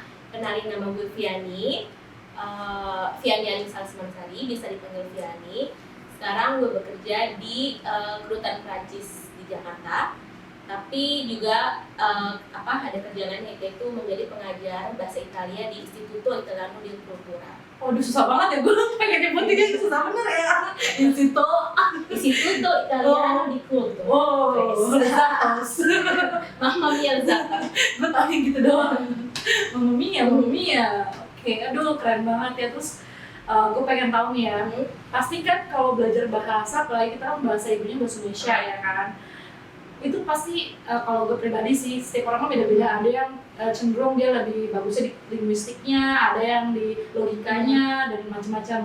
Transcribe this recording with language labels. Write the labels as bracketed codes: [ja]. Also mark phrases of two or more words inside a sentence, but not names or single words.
[id] Kenalin nama gue Vianney. Vianney Alisa Semansari, bisa dipanggil Vianney. Sekarang gue bekerja di Kedutaan Prancis di Jakarta. Tapi juga ada kerjaan lain yaitu menjadi pengajar bahasa Italia di Istituto Italiano di Cultura. Waduh susah banget ya, gue pengen nyebutinnya susah bener ya. Istituto Italiano di Cultura. Oh, Zatos. [it] Mamma mia [id] Zata. Gue tau yang gitu doang. [it] Mamma mia. [id] Oke, aduh keren banget ya. Terus gue pengen tahu nih ya, pasti kan kalau belajar bahasa, apalagi kita kan bahasa ibunya bahasa Indonesia ya kan, itu pasti kalau gue pribadi sih, setiap orang kan beda-beda. Ada yang cenderung dia lebih bagusnya di linguistiknya, ada yang di logikanya, dan macam-macam.